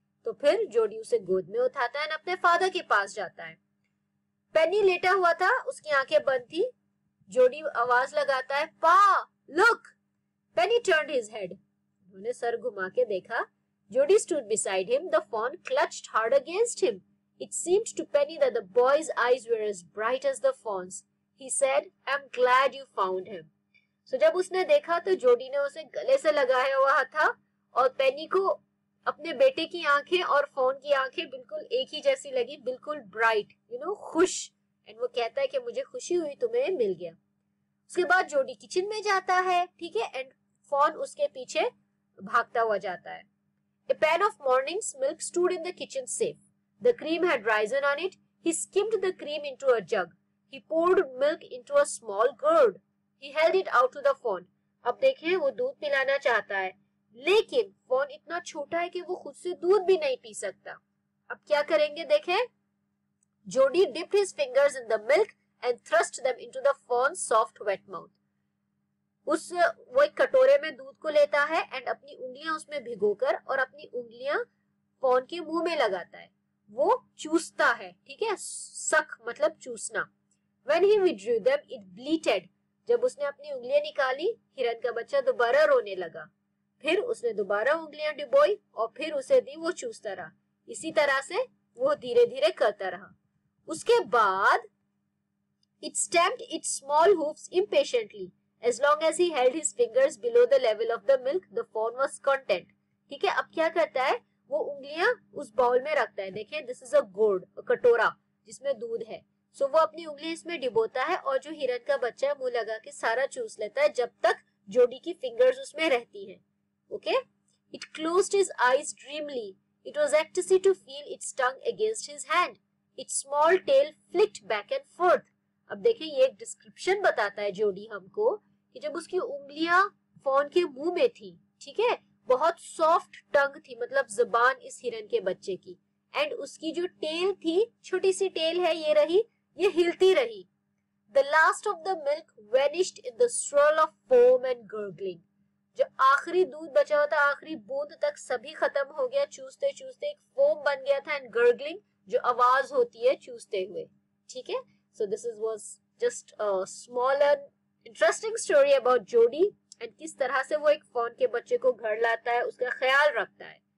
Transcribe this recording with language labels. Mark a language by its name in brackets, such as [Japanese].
[Hindi] तो फिर जोडी उसे गोद में उठाता है और अपने फादर के पास जाता है। पेनी लेटा हुआ था, उसकी आंखें बंद थी। जोडी आवाज लगाता है, [English] Pa, look. Penny turned his head, [Hindi] उन्होंने सर घुमा के देखा। [English] Jody stood beside him, the fawn clutched hard against him. It seemed to Penny that the boy's eyes were as bright as the fawn's. He said, I'm glad you found him. [Hindi] So जब उसने देखा तो जोडी ने उसे गले से लगाया हुआ था और पेनी को अपने बेटे की आंखें और फोन की आंखें बिल्कुल एक ही जैसी लगी, बिल्कुल ब्राइट, खुश। एंड वो कहता है कि मुझे खुशी हुई तुम्हें मिल गया। उसके बाद जोडी किचन में जाता है, ठीक है, एंड फोन उसके पीछे भागता हुआ जाता है। [English] A pan of morning's milk stood in the kitchen safe. The cream had risen on it. He skimmed the cream into a jug. He poured milk into a small gourd. He held it out to the fawn. [Hindi] अब देखें, वो दूध पिलाना चाहता है लेकिन fawn इतना छोटा है कि वो खुद से दूध भी नहीं पी सकता। अब क्या करेंगे देखें। [English] Jody dipped his fingers in the milk and thrust them into the fawn's soft wet mouth. [Hindi] वो एक कटोरे में दूध को लेता है एंड अपनी उंगलियां उसमें भिगोकर और अपनी उंगलियां फॉन के मुंह में लगाता है। वो चूसता है, ठीक है, सक मतलब चूसना। When he withdrew them, it bleated. जब उसने अपनी उंगलियां निकाली, हिरन का बच्चा दोबारा रोने लगा। फिर उसने दोबारा उंगलियां डुबोई और फिर उसे दी, वो चूसता रहा। इसी तरह से वो धीरे धीरे करता रहा। उसके बाद [English] it stamped its small hoofs impatiently. As long as he held his fingers below the level of the milk, the fawn was content. [Hindi] ठीक है, अब क्या करता है, वो उंगलियां उस बाउल में रखता है। देखें, [English] this is a gourd, [Hindi] कटोरा जिसमें दूध है। सो वो अपनी उंगली इसमें डिबोता है और जो हिरन का बच्चा मुंह लगा के सारा चूस लेता है जब तक जोडी की फिंगर्स उसमें रहती हैं। [English] Okay, it closed his eyes dreamily. It was ecstasy to feel its tongue against his hand. Its small tail flicked back and forth. [Hindi] अब देखें, ये एक डिस्क्रिप्शन बताता है जोडी हमको कि जब उसकी उंगलियां फॉन के मुंह में थी, ठीक है, बहुत सॉफ्ट टंग थी, मतलब जुबान इस हिरन के बच्चे की, एंड उसकी जो टेल थी, छोटी सी टेल है, ये रही, ये हिलती रही। [English] The last of the milk vanished in the swirl of foam and gurgling. [Hindi] जो आखिरी दूध बचा हुआ था, आखिरी बूंद तक सभी खत्म हो गया। चूसते चूसते एक फोम बन गया था, एंड गर्गलिंग जो आवाज होती है चूसते हुए, ठीक है। [English] So this was just a small and interesting story about [Hindi] जोडी एंड किस तरह से वो एक फॉन के बच्चे को घर लाता है, उसका ख्याल रखता है।